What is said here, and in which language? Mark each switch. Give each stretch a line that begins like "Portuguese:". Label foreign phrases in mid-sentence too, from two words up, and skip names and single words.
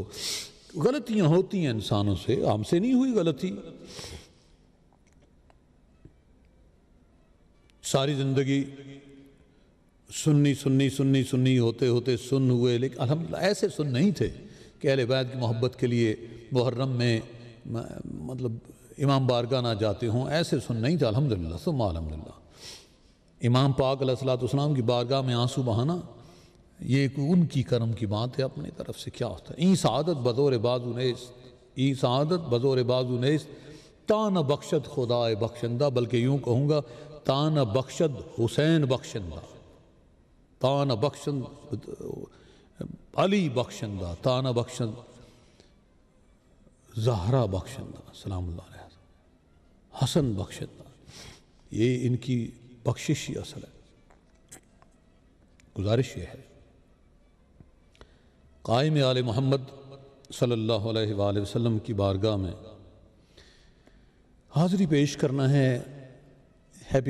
Urdu: غلطیاں ہوتی ہیں انسانوں سے، ہم سے نہیں ہوئی غلطی، ساری زندگی سنی سنی سنی سنی ہوتے ہوتے سن ہوئے، لیکن الحمدللہ ایسے سن نہیں تھے کہ اہل بیت کی محبت کے لیے محرم میں مطلب امام بارگاہ نہ جاتے ہوں، ایسے سن نہیں تھے
Arabic: الحمدللہ ثم الحمدللہ۔
Urdu: امام پاک
Arabic: علیہ السلام
Urdu: کی بارگاہ میں آنسو بہانا یہ ان کی کرم کی بات ہے، اپنی طرف سے کیا ہوتا ہے۔
Persian: این سعادت بزور بازو نیست، این سعادت بزور بازو نیست، تا نہ بخشد خدائے بخشندہ،
Urdu: بلکہ یوں کہوں گا
Persian: تا نہ بخشد حسین بخشندہ، تا نہ بخشد علی بخشندہ، تا نہ بخشد زہرا بخشندہ
Arabic: سلام اللہ علیہ،
Persian: حسن بخشندہ،
Urdu: یہ ان کی بخشش ہی اصل ہے۔ گزارش یہ ہے قائم آل محمد
Arabic: صلی اللہ علیہ وآلہ وسلم
Urdu: کی بارگاہ میں حاضری پیش کرنا ہے، ہیپی